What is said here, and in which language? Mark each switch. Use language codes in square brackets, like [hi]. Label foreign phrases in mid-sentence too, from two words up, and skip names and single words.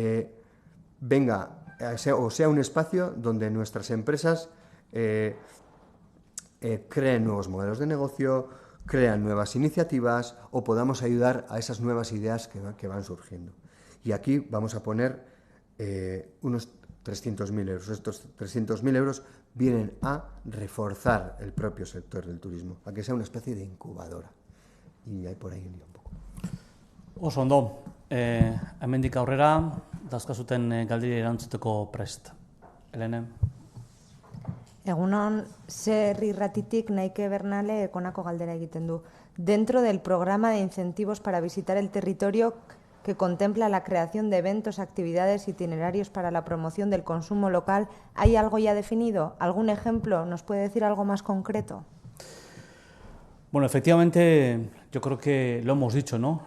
[es] sea un espacio donde nuestras empresas creen nuevos modelos de negocio, crean nuevas iniciativas o podamos ayudar a esas nuevas ideas que van surgiendo. Y aquí vamos a poner unos 300.000 euros. Estos 300.000 euros vienen a reforzar el propio sector del turismo, a que sea una especie de incubadora. Y hay por ahí un poco. [eu] Oso ondo, hemendik aurrera, dauzkazuten galderi erantzuteko prest. Helene? Egunon, Ser Irratitik Naike Bernale konako galdera egiten du. [es] Dentro del programa de incentivos para visitar el territorio que contempla la creación de eventos, actividades, itinerarios para la promoción del consumo local, ¿hay algo ya definido? ¿Algún ejemplo? ¿Nos puede decir algo más concreto? Bueno, efectivamente, yo creo que lo hemos dicho, ¿no?